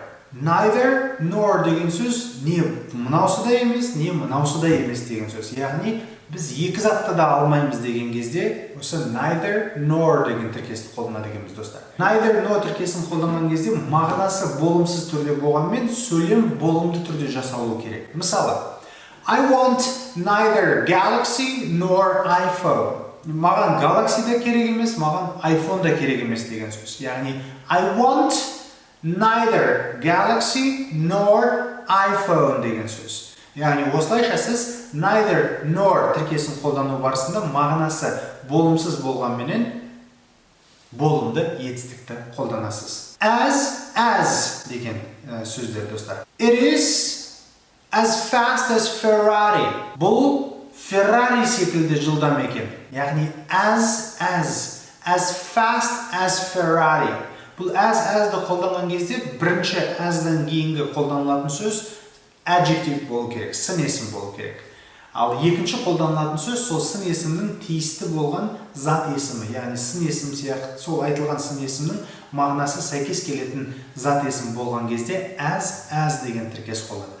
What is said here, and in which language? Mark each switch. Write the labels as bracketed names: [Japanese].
[Kazakh] Neither nor деген сөз не мынаусы да емес, не мынаусы да емес деген сөз. Яғни біз екі затты да алмаймыз деген кезде осы neither nor деген тіркесті қолданады екенбіз достар. Neither nor тіркесін қолданған кезде мағынасы болымсыз түрде болғанмен сөйлем болымды түрде жасалуы керек. Мысалы, [English] I want neither Galaxy nor iPhone. [Kazakh] Маған Galaxy да керек емес, маған iPhone да керек емес деген сөз. Яғни, [English] I want neither Galaxy nor iPhone [Kazakh] деген сөз. Яғни, осылайша сіз neither nor тіркесін қолдану барысында мағынасы болымсыз болғанменен болымды етістікті қолданасыз. As деген сөздер достар. [English] It is as fast as Ferrari. [Kazakh] Бұл Ferrari секілді жылдам екен. Яғни [English] as fast as Ferrari. [Kazakh] Бұл as-ды қолданған кезде бірінші as-дан кейінгі қолданылатын сөз adjective болу керек, сын есім болу керек. Ал екінші қолданылатын сөз сол сын есімнің тиісті болған зат есімі. Яғни сын есім сияқты сол айтылған сын есімнің мағынасы сәйкес келетін зат есім болған кезде as деген тіркес қолданылады.